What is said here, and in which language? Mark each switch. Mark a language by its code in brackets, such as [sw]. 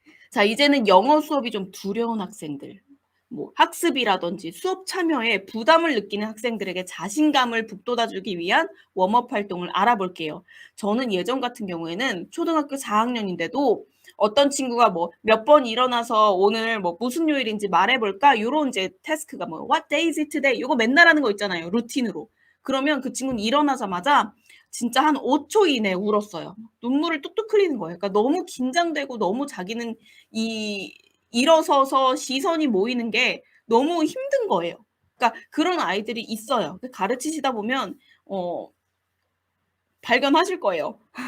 [ko] 자, 이제는 영어 수업이 좀 두려운 학생들, 뭐 학습이라든지 수업 참여에 부담을 느끼는 학생들에게 자신감을 북돋아주기 위한 웜업 활동을 알아볼게요. 저는 예전 같은 경우에는 초등학교 4학년인데도 어떤 친구가 뭐 몇 번 일어나서 오늘 뭐 무슨 요일인지 말해볼까? 요런 이제 태스크가 뭐 [en] What day is it today? [ko] 요거 맨날 하는 거 있잖아요. 루틴으로. 그러면 그 친구는 일어나자마자 진짜 한 5초 이내에 울었어요. 눈물을 뚝뚝 흘리는 거예요. 그러니까 너무 긴장되고 너무 자기는 일어서서 시선이 모이는 게 너무 힘든 거예요. 그러니까 그런 아이들이 있어요. 가르치시다 보면 발견하실 거예요.